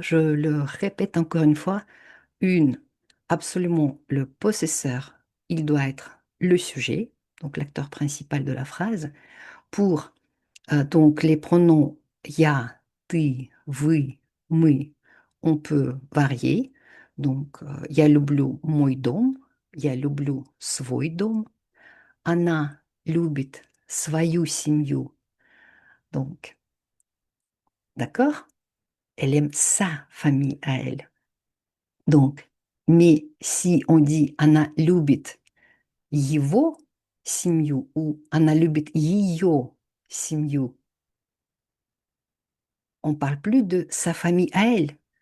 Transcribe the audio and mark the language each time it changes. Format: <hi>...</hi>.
<fr>Je le répète encore une fois, absolument le possesseur, il doit être le sujet, donc l'acteur principal de la phrase. Pour donc les pronoms</fr> <ru>я, ты, вы, мы,</ru> <fr>on peut varier.</fr> <ru>Donc я люблю мой дом, я люблю свой дом, она любит свою семью.</ru> <fr>Donc, d'accord? Elle aime sa famille à elle. Donc, mais si on dit</fr> <ru>она любит его семью</ru> <fr>ou</fr> <ru>она любит ее семью,</ru> <fr>on parle plus de sa famille à elle.</fr>